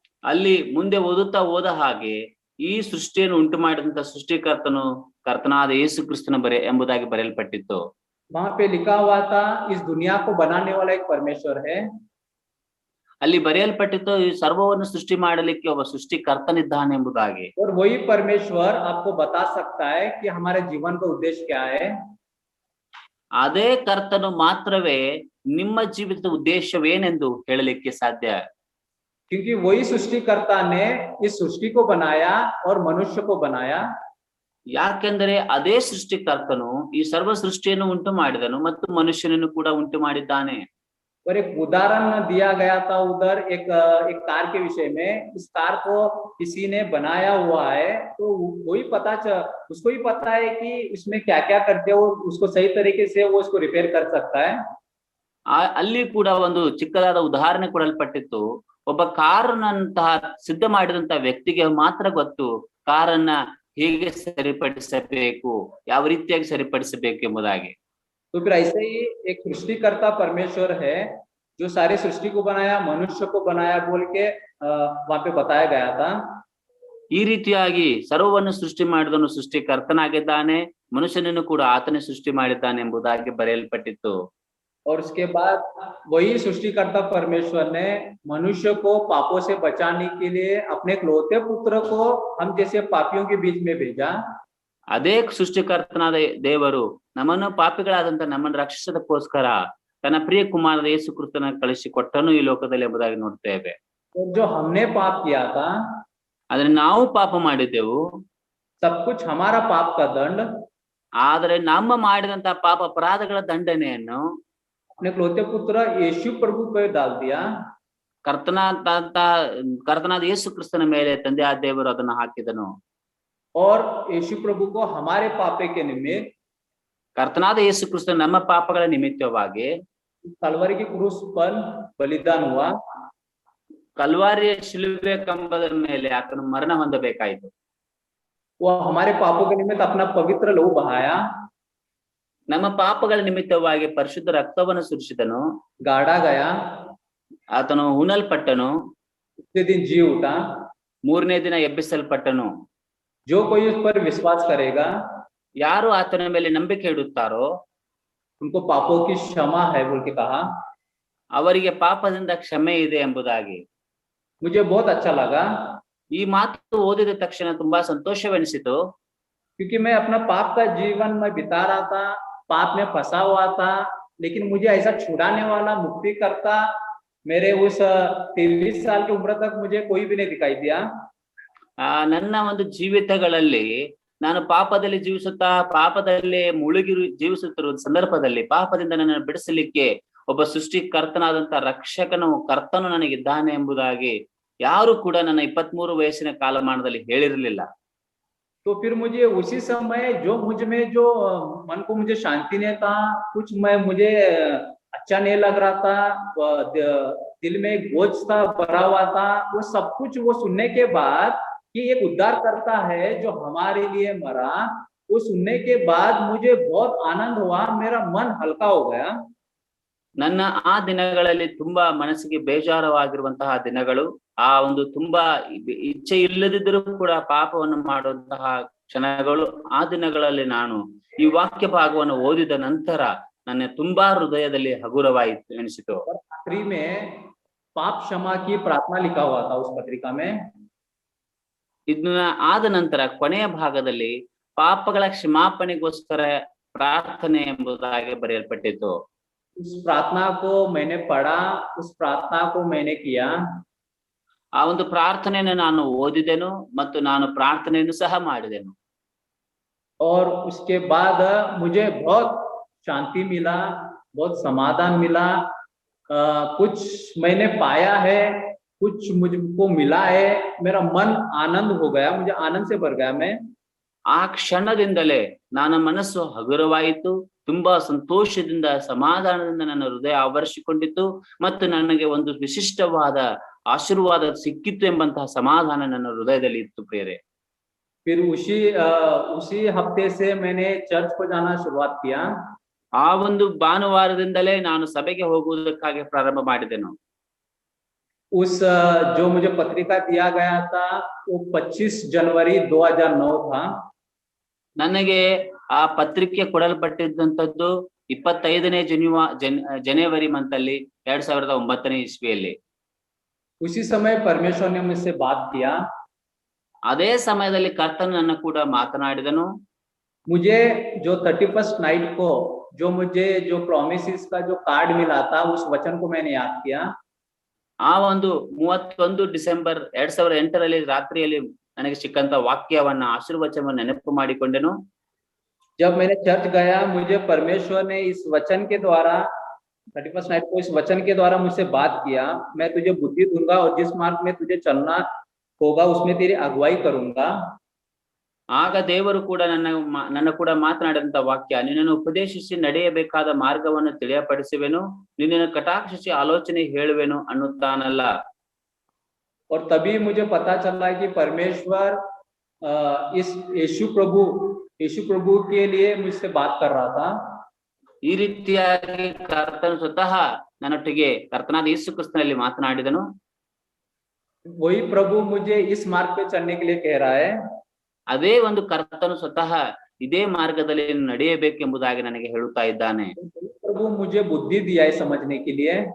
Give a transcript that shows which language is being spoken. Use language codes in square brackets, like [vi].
[kn] ಅಲ್ಲಿ ಮುಂದೆ ಓದುತ್ತಾ ಹೋದ ಹಾಗೆ ಈ ಸೃಷ್ಟಿಯನ್ನು ಉಂಟು ಮಾಡಿದಂತ ಸೃಷ್ಟಿಕರ್ತನು ಕರ್ತನಾದ ಯೇಸು ಕ್ರಿಸ್ತನ ಎಂಬುದಾಗಿ ಬರೆಯಲ್ಪಟ್ಟಿತ್ತು. [hi] वहां पे लिखा हुआ था इस दुनिया को बनाने वाला एक परमेश्वर है। [kn] ಅಲ್ಲಿ ಬರೆಯಲ್ಪಟ್ಟಿತ್ತು ಈ ಸರ್ವವನ್ನು ಸೃಷ್ಟಿ ಮಾಡಲಿಕ್ಕೆ ಒಬ್ಬ ಸೃಷ್ಟಿಕರ್ತನಿದ್ದಾನೆ ಎಂಬುದಾಗಿ. [hi] और वही परमेश्वर आपको बता सकता है कि हमारे जीवन का उद्देश्य क्या है। [kn] ಅದೇ ಕರ್ತನು ಮಾತ್ರವೇ ನಿಮ್ಮ ಜೀವಿತದ ಉದ್ದೇಶವೇನೆಂದು ಹೇಳಲಿಕ್ಕೆ ಸಾಧ್ಯ. [hi] क्योंकि वही सृष्टिकर्ता ने इस सृष्टि को बनाया और मनुष्य को बनाया। [kn] ಯಾಕೆಂದರೆ ಅದೇ ಸೃಷ್ಟಿಕರ್ತನು ಈ ಸರ್ವ ಸೃಷ್ಟಿಯನ್ನು ಉಂಟು ಮಾಡಿದನು ಮತ್ತು ಮನುಷ್ಯನನ್ನು ಕೂಡ ಉಂಟು ಮಾಡಿದ್ದಾನೆ. [hi] और एक उदाहरण दिया गया था उधर एक कार के विषय में। इस कार को किसी ने बनाया हुआ है, तो उसको ही पता है कि इसमें क्या क्या करते हो, उसको सही तरीके से वो उसको रिपेयर कर सकता है। [kn] ಅಲ್ಲಿ ಕೂಡ ಒಂದು ಚಿಕ್ಕದಾದ ಉದಾಹರಣೆ ಕೊಡಲ್ಪಟ್ಟಿತ್ತು. ಒಬ್ಬ ಕಾರನ್ನಂತಹ ಸಿದ್ಧ ಮಾಡಿದಂತಹ ವ್ಯಕ್ತಿಗೆ ಮಾತ್ರ ಗೊತ್ತು ಕಾರನ್ನ ಹೇಗೆ ಸರಿಪಡಿಸಬೇಕು, ಯಾವ ರೀತಿಯಾಗಿ ಸರಿಪಡಿಸಬೇಕು ಎಂಬುದಾಗಿ. [hi] तो फिर ऐसे ही एक सृष्टिकर्ता परमेश्वर है जो सारे सृष्टि को बनाया, मनुष्य को बनाया बोल के वहां पे बताया गया था। [kn] ಈ ರೀತಿಯಾಗಿ ಸರ್ವವನ್ನು ಸೃಷ್ಟಿ ಮಾಡಿದನು ಸೃಷ್ಟಿಕರ್ತನಾಗಿದ್ದಾನೆ, ಮನುಷ್ಯನನ್ನು ಕೂಡ ಆತನೇ ಸೃಷ್ಟಿ ಮಾಡಿದ್ದಾನೆ ಎಂಬುದಾಗಿ ಬರೆಯಲ್ಪಟ್ಟಿತ್ತು. [hi] और उसके बाद वही सृष्टिकर्ता परमेश्वर ने मनुष्य को पापों से बचाने के लिए अपने इकलौते पुत्र को हम जैसे पापियों के बीच में भेजा। [kn] ಅದೇ ಸೃಷ್ಟಿಕರ್ತನಾದ ದೇವರು ನಮ್ಮನ್ನು ಪಾಪಿಗಳಾದಂತ ನಮ್ಮನ್ನು ರಕ್ಷಿಸೋದಕ್ಕೋಸ್ಕರ ತನ್ನ ಪ್ರಿಯ ಕುಮಾರನ ಯೇಸು ಕ್ರಿಸ್ತನ ಕಳಿಸಿ ಕೊಟ್ಟನು ಈ ಲೋಕದಲ್ಲಿ ಎಂಬುದಾಗಿ ನೋಡ್ತೇವೆ. [hi] जो हमने पाप किया था, [kn] ಆದ್ರೆ ನಾವು ಪಾಪ ಮಾಡಿದ್ದೆವು, [hi] सब कुछ हमारा पाप का दंड [kn] ಆದರೆ ನಮ್ಮ ಮಾಡಿದಂತ ಪಾಪ ಅಪರಾಧಗಳ ದಂಡನೆಯನ್ನು [hi] अपने इकलौते पुत्र यीशु प्रभु पे डाल दिया। [kn] ಕರ್ತನಾದ ಯೇಸು ಕ್ರಿಸ್ತನ ಮೇಲೆ ತಂದೆಯಾದ ದೇವರು ಅದನ್ನು ಹಾಕಿದನು। [hi] और यीशु प्रभु को हमारे पापे के निमित्त [kn] ಕರ್ತನಾದ ಯೇಸು ಕ್ರಿಸ್ತ ನಮ್ಮ ಪಾಪಗಳ ನಿಮಿತ್ತವಾಗಿ [hi] तलवार की क्रूस पर बलिदान हुआ, [kn] ಕಲ್ವಾರಿಯ ಶಿಲುಬೆ ಕಂಬದ ಮೇಲೆ ಆತನು ಮರಣ ಹೊಂದಬೇಕಾಯಿತು. [hi] वो हमारे पापों के निमित्त अपना पवित्र लहू बहाया, [kn] ನಮ್ಮ ಪಾಪಗಳ ನಿಮಿತ್ತವಾಗಿ ಪರಿಶುದ್ಧ ರಕ್ತವನ್ನು ಸುರಿಸಿದನು. [hi] गाड़ा गया, [kn] ಆತನು ಹುಣಲ್ಪಟ್ಟನು, [hi] उसी दिन जी उठा। [kn] ಮೂರನೇ ದಿನ ಎಬ್ಬಿಸಲ್ಪಟ್ಟನು. [hi] जो कोई उस पर विश्वास करेगा, [kn] ಯಾರು ಆತನ ಮೇಲೆ ನಂಬಿಕೆ ಇಡುತ್ತಾರೋ [hi] उनको पापों की क्षमा है बोल के कहा। [kn] ಅವರಿಗೆ ಪಾಪದಿಂದ ಕ್ಷಮೆ ಇದೆ ಎಂಬುದಾಗಿ. [hi] मुझे बहुत अच्छा लगा, [kn] ಈ ಮಾತು ಓದಿದ ತಕ್ಷಣ ತುಂಬಾ ಸಂತೋಷವೆನಿಸಿತು. [hi] क्योंकि मैं अपना पाप का जीवन में बिता रहा था, पाप में फंसा हुआ था, लेकिन मुझे ऐसा छुड़ाने वाला, मुक्ति करता मेरे उस 23 साल की उम्र तक मुझे कोई भी नहीं दिखाई दिया। [kn] ನನ್ನ ಒಂದು ಜೀವಿತಗಳಲ್ಲಿ ನಾನು ಪಾಪದಲ್ಲಿ ಜೀವಿಸುತ್ತಾ ಪಾಪದಲ್ಲಿ ಮುಳುಗಿ ಜೀವಿಸುತ್ತಿರುವ ಸಂದರ್ಭದಲ್ಲಿ ಪಾಪದಿಂದ ನನ್ನನ್ನು ಬಿಡಿಸಲಿಕ್ಕೆ ಒಬ್ಬ ಸೃಷ್ಟಿಕರ್ತನಾದಂತ ಕರ್ತನು ನನಗಿದ್ದಾನೆ ಎಂಬುದಾಗಿ ಯಾರು ಕೂಡ ನನ್ನ 23 ವಯಸ್ಸಿನ ಕಾಲಮಾನದಲ್ಲಿ ಹೇಳಿರಲಿಲ್ಲ. [hi] तो फिर मुझे उसी समय जो मुझ में जो मन को मुझे शांति नहीं था, कुछ मुझे अच्छा नहीं लग रहा था, दिल में एक बोझ था, भरा हुआ था, वो सब कुछ वो सुनने के बाद कि एक उद्धार करता है जो हमारे लिए मरा, वो सुनने के बाद मुझे बहुत आनंद हुआ, मेरा मन हल्का हो गया। [kn] ನನ್ನ ಆ ದಿನಗಳಲ್ಲಿ ತುಂಬಾ ಮನಸ್ಸಿಗೆ ಬೇಜಾರವಾಗಿರುವಂತಹ ದಿನಗಳು, ಆ ಒಂದು ತುಂಬಾ ಇಚ್ಛೆ ಇಲ್ಲದಿದ್ದರೂ ಕೂಡ ಪಾಪವನ್ನು ಮಾಡುವಂತಹ ಕ್ಷಣಗಳು, ಆ ದಿನಗಳಲ್ಲಿ ನಾನು ಈ ವಾಕ್ಯ ಭಾಗವನ್ನು ಓದಿದ ನಂತರ ನನ್ನ ತುಂಬಾ ಹೃದಯದಲ್ಲಿ ಹಗುರವಾಯಿತು ಎನಿಸಿತು. [hi] आखिरी में पाप क्षमा की प्रार्थना लिखा हुआ था उस पत्रिका में। [kn] ಇದನ್ನ ಆದ ನಂತರ ಕೊನೆಯ ಭಾಗದಲ್ಲಿ ಪಾಪಗಳ ಕ್ಷಮಾಪಣೆಗೋಸ್ಕರ ಪ್ರಾರ್ಥನೆ ಎಂಬುದಾಗಿ ಬರೆಯಲ್ಪಟ್ಟಿತು. [hi] उस प्रार्थना को मैंने पढ़ा, उस प्रार्थना को मैंने किया। [kn] ಆ ಒಂದು ಪ್ರಾರ್ಥನೆಯನ್ನು ನಾನು ಓದಿದೆನು ಮತ್ತು ನಾನು ಪ್ರಾರ್ಥನೆಯನ್ನು ಸಹ ಮಾಡಿದೆನು. [hi] और उसके बाद मुझे बहुत शांति मिला, बहुत समाधान मिला। कुछ मैंने पाया है, कुछ मुझको मिला है, मेरा मन आनंद हो गया, मुझे आनंद से भर गया मैं। [kn] ಆ ಕ್ಷಣದಿಂದಲೇ ನನ್ನ ಮನಸ್ಸು ಹಗುರವಾಯಿತು, ತುಂಬಾ ಸಂತೋಷದಿಂದ ಸಮಾಧಾನದಿಂದ ನನ್ನ ಹೃದಯ ಆವರಿಸಿಕೊಂಡಿತು ಮತ್ತು ನನಗೆ ಒಂದು ವಿಶಿಷ್ಟವಾದ ಆಶೀರ್ವಾದ ಸಿಕ್ಕಿತ್ತು ಎಂಬಂತಹ ಸಮಾಧಾನ ನನ್ನ ಹೃದಯದಲ್ಲಿ ಇತ್ತು ಪ್ರಿಯರೇ. [hi] फिर उसी हफ्ते से मैंने चर्च को जाना शुरुआत किया। [kn] ಆ ಒಂದು ಭಾನುವಾರದಿಂದಲೇ ನಾನು ಸಭೆಗೆ ಹೋಗುವುದಕ್ಕಾಗಿ ಪ್ರಾರಂಭ ಮಾಡಿದೆನು. [hi] उस जो मुझे पत्रिका दिया गया था वो 25 जनवरी 2009 था। [kn] ನನಗೆ ಆ ಪತ್ರಿಕೆ ಕೊಡಲ್ಪಟ್ಟಿದ್ದಂಥದ್ದು 25ನೇ ಜನವರಿ ಮಂತಲ್ಲಿ 2009ನೇ ಇಸ್ವಿಯಲ್ಲಿ. [hi] उसी समय परमेश्वर ने मुझसे बात किया। [kn] ಅದೇ ಸಮಯದಲ್ಲಿ ಕರ್ತನು ನನ್ನ ಕೂಡ ಮಾತನಾಡಿದನು. [hi] मुझे जो 31st नाइट को मुझे जो प्रॉमिसेस का जो कार्ड मिला था, उस वचन को मैंने याद किया। [kn] ಆ ಒಂದು 31 ಡಿಸೆಂಬರ್ 2008ರಲ್ಲಿ ರಾತ್ರಿಯಲ್ಲಿ ನನಗೆ ಸಿಕ್ಕಂತ ವಾಕ್ಯವನ್ನ ಆಶೀರ್ವಚನವನ್ನು ನೆನಪು ಮಾಡಿಕೊಂಡೆನು. [hi] जब मैंने चर्च गया, मुझे परमेश्वर ने इस वचन के द्वारा 31st नाइट को इस वचन के द्वारा मुझसे बात किया, मैं तुझे बुद्धि दूंगा और जिस मार्ग में तुझे चलना होगा उसमें तेरी अगुवाई करूंगा। [kn] ಆಗ ದೇವರು ಕೂಡ ನನ್ನ ಕೂಡ ಮಾತನಾಡಿದಂತ ವಾಕ್ಯ, ನಿನ್ನನ್ನು ಉಪದೇಶಿಸಿ ನಡೆಯಬೇಕಾದ ಮಾರ್ಗವನ್ನು ತಿಳಿಯಪಡಿಸುವೆನು, ನಿನ್ನನ್ನು ಕಟಾಕ್ಷಿಸಿ ಆಲೋಚನೆ ಹೇಳುವೆನು ಅನ್ನುತ್ತಾನಲ್ಲ. [hi] और तभी मुझे पता चला कि परमेश्वर इस यीशु प्रभु के लिए मुझसे बात कर रहा था। [kn] ಈ ರೀತಿಯಾಗಿ ಕರ್ತನು ಸ್ವತಃ ನನ್ನೊಟ್ಟಿಗೆ ಕರ್ತನಾದ ಯೇಸು ಕ್ರಿಸ್ತನಲ್ಲಿ ಮಾತನಾಡಿದನು. [hi] वही प्रभु मुझे इस मार्ग पे चलने के लिए कह रहा है। [kn] ಅದೇ ಒಂದು ಕರ್ತನು ಸ್ವತಃ ಇದೇ ಮಾರ್ಗದಲ್ಲಿ ನಡೆಯಬೇಕೆಂಬುದಾಗಿ ನನಗೆ ಹೇಳುತ್ತಾ ಇದ್ದಾನೆ. [hi] प्रभु मुझे बुद्धि दिया है समझने के लिए।